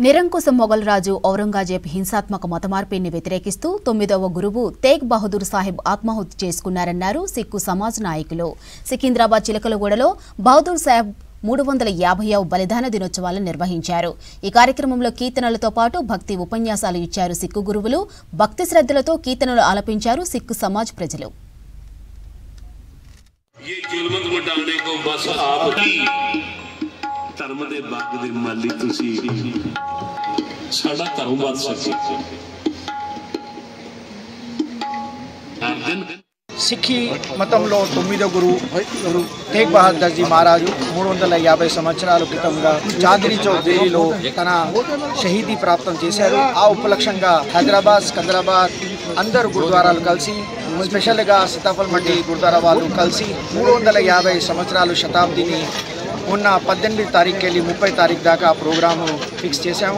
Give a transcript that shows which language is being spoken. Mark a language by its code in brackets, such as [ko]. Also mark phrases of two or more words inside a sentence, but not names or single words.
[te] నిరంకుశ మొఘల్ రాజు ఔరంగజేబ్ హింసాత్మక మతమార్పిడిని వ్యతిరేకిస్తూ 9వ గురువు తేగ్ బహదూర్ సాహిబ్ ఆత్మాహుతి చేసుకున్నారన్నారు సిక్కు సమాజ్ నాయకులు. సికింద్రాబాద్ చిలకలగూడలో బహదూర్ సాహిబ్ 350వ బలిదాన దినోత్సవాలను నిర్వహించారు. ఈ కార్యక్రమంలో కీర్తనలతో పాటు భక్తి ఉపన్యాసాలు ఇచ్చారు సిక్కు గురువులు. భక్తి శ్రద్ధలతో కీర్తనలు ఆలపించారు సిక్కు సమాజ్ ప్రజలు. [pa] ਧਰਮ ਦੇ ਬਾਗ ਦੇ ਮਾਲੀ ਤੁਸੀਂ ਸਾਡਾ ਧਰਮ ਵੱਧ ਸਕੇ। [te] సిక్కి మతంలో 9వ గురువు తేగ్ బహదూర్ జీ మహారాజు 350 సంవత్సరాల క్రితంగా చాందినీ చౌక్ ఢిల్లీలో తన షహీదీ ప్రాప్తం చేశారు. ఆ ఉపలక్ష్యంగా హైదరాబాద్ సికింద్రాబాద్ అందరు గురుద్వారాలు కలిసి స్పెషల్గా సీతాఫల్ మండి గురుద్వారా వాళ్ళు కలిసి 350 సంవత్సరాలు శతాబ్దిని మొన్న 18 తారీఖుకి వెళ్ళి 30 తారీఖు దాకా [en] programme fix [te] చేశాము.